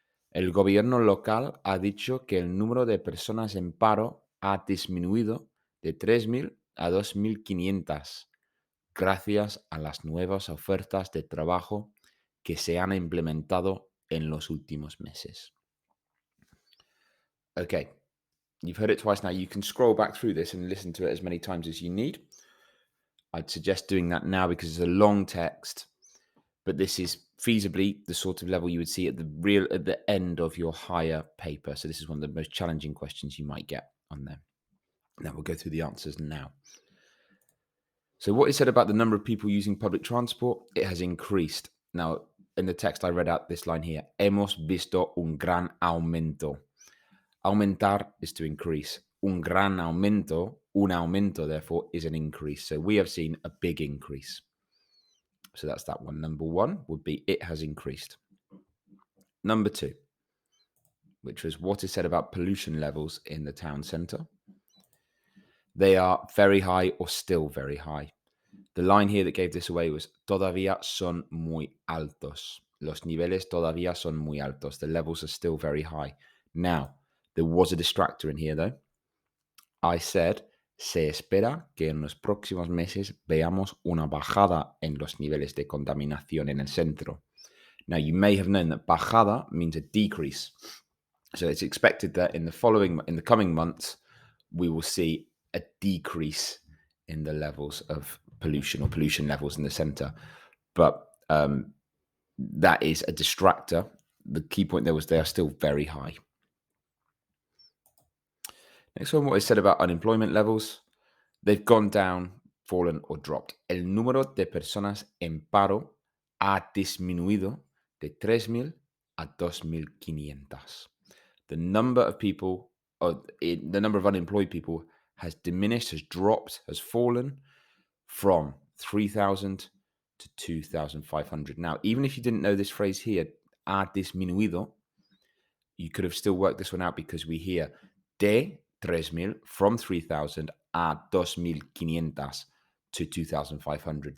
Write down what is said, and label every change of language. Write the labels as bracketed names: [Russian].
[Spanish] El gobierno local ha dicho que el número de personas en paro ha disminuido de 3.000 a 2.500 gracias a las nuevas ofertas de trabajo que se han implementado en los últimos meses. [English] Okay, you've heard it twice now. You can scroll back through this and listen to it as many times as you need. I'd suggest doing that now because it's a long text, but this is feasibly the sort of level you would see at the end of your higher paper. So this is one of the most challenging questions you might get on there. Now we'll go through the answers now. So what is said about the number of people using public transport? It has increased. Now, in the text, I read out this line here. [Spanish] Hemos visto un gran aumento. [English] Aumentar is to increase. [Spanish] Un gran aumento, un aumento, [English] therefore, is an increase. So we have seen a big increase. So that's that one. Number one would be it has increased. Number two, which was what is said about pollution levels in the town centre. They are very high or still very high. The line here that gave this away was [Spanish] todavía son muy altos. Los niveles todavía son muy altos. [English] The levels are still very high. Now, there was a distractor in here though. I said, [Spanish] se espera que en los próximos meses veamos una bajada en los niveles de contaminación en el centro. [English] Now, you may have known that bajada means a decrease. So it's expected that in the coming months, we will see a decrease in the levels of pollution or pollution levels in the center. But that is a distractor. The key point there was they are still very high. Next one, what is said about unemployment levels. They've gone down, fallen, or dropped. [Spanish] El número de personas en paro ha disminuido de 3.000 a 2.500. [English] The number of people, or the number of unemployed people has diminished, has dropped, has fallen from 3,000 to 2,500. Now, even if you didn't know this phrase here, [Spanish] ha disminuido, [English] you could have still worked this one out because we hear de 3.000 from 3,000 a 2.500 to 2,500.